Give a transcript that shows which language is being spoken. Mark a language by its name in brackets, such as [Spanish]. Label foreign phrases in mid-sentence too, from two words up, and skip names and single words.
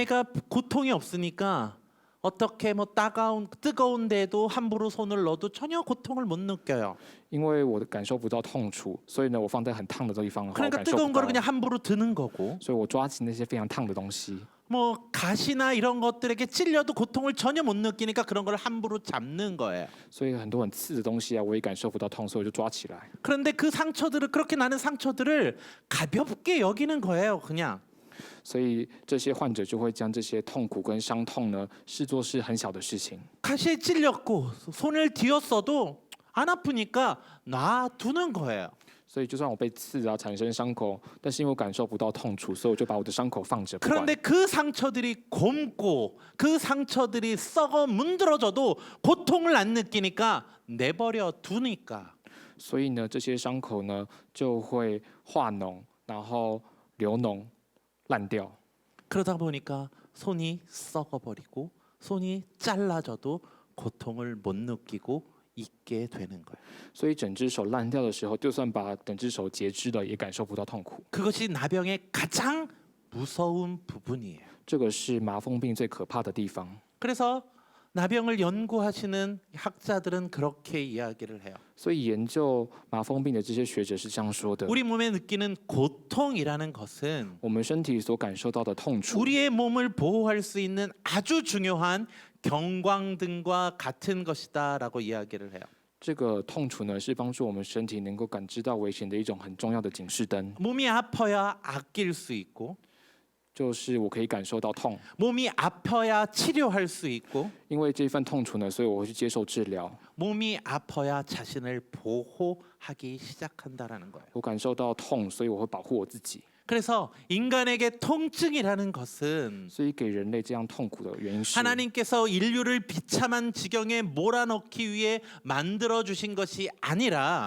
[Korean] 내가 고통이 없으니까 어떻게 뭐 뜨거운데도 함부로 손을 넣어도 전혀 고통을 못 느껴요. [Chinese] 因为我感受不到痛楚，所以呢，我放在很烫的地方的话，我 [Korean] 그러니까 [Chinese] 感受 [Korean] 뜨거운 [Chinese] 不 [Korean] 거를 [Chinese] 到， [Korean] 그냥 함부로 드는 거고 [Chinese] 所以我抓起那些非常烫的东西。 [Korean] 뭐 가시나 이런 것들에게 찔려도 고통을 전혀 못 느끼니까 그런 걸 함부로 잡는 거예요. [Chinese] 所以很多很刺的东西啊，我也感受不到痛，所以我就抓起来。 [Korean] 그런데 그 상처들을 그렇게 나는 상처들을 가볍게 여기는 거예요. 그냥 [Chinese] 所以这些患者就会将这些痛苦跟伤痛呢，视作是很小的事情。 [Korean] 가시에 찔렸고 손을 뒤었어도 안 아프니까 놔두는 거예요. [Chinese] 所以就算我被刺啊，产生伤口，但是因为我感受不到痛楚，所以我就把我的伤口放着不管。 [Korean] 그런데 그 상처들이 곪고 그 상처들이 썩어 문드러져도 고통을 안 느끼니까 내버려 두니까 [Chinese] 所以呢，这些伤口呢就会化脓，然后流脓、烂掉。 [Korean] 그러다 보니까 손이 썩어버리고 손이 잘라져도 고통을 못 느끼고 있게 되는 거예요. [Chinese] 所以整只手烂掉的时候，就算把整只手截肢了，也感受不到痛苦。 [Korean] 그것이 나병의 가장 무서운 부분이에요. [Chinese] 这个是麻风病最可怕的地方。 [Korean] 그래서 나병을 연구하시는 학자들은 그렇게 이야기를 해요. [Chinese] 所以研究麻风病的这些学者是这样说的： [Korean] 우리 몸에 느끼는 고통이라는 것은 [Chinese] 我们身体所感受到的痛楚， [Korean] 우리의 몸을 보호할 수 있는 아주 중요한 경광등과 같은 것이다라고 이야기를 해요. [Chinese] 这个痛楚呢，是帮助我们身体能够感知到危险的一种很重要的警示灯。 [Korean] 몸이 아파야 아낄 수 있고 [Chinese] 就是我可以感受到痛， [Korean] 몸이 아파야 치료할 수 있고 [Chinese] 因为这份痛楚呢，所以我会去接受治疗。 [Korean] 몸이 아파야 자신을 보호하기 시작한다라는 거예요. [Chinese] 我感受到痛，所以我会保护我自己。 [Korean] 그래서 인간에게 통증이라는 것은 [Chinese] 所以给人类这样痛苦的原因是， [Korean] 하나님께서 인류를 비참한 지경에 몰아넣기 위해 만들어 주신 것이 아니라